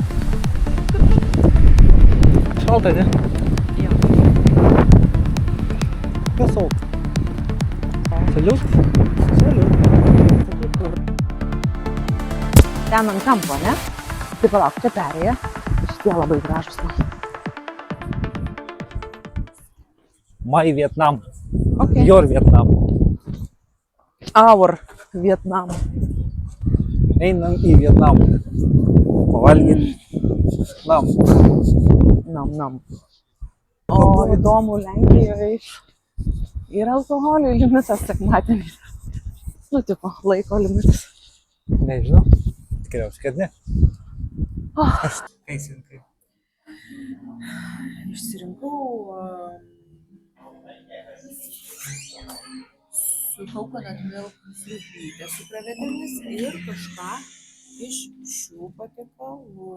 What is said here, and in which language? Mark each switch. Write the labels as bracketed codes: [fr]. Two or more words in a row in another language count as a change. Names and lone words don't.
[lt] Šalta, ne? Jo. Salt. Saliut? Ten ant kampo, ne? Tai palauk, čia perėja. Šitie labai gražus. [en] My Vietnam. Okay. Your Vietnam. Our Vietnam. [lt] Einam į Vietnam. Pavalgyti. Nam. Nam. O įdomu, Lenkijoje yra alkoholio limitas sekmadienį. Nu, tipo, laiko limitas. Nežinau. Tikriausiai, kad ne. Aš teisininkai. Išsirinkau su [en] coconut milk [lt] sriubytė su krevetėmis ir kažką iš šių patiekalų.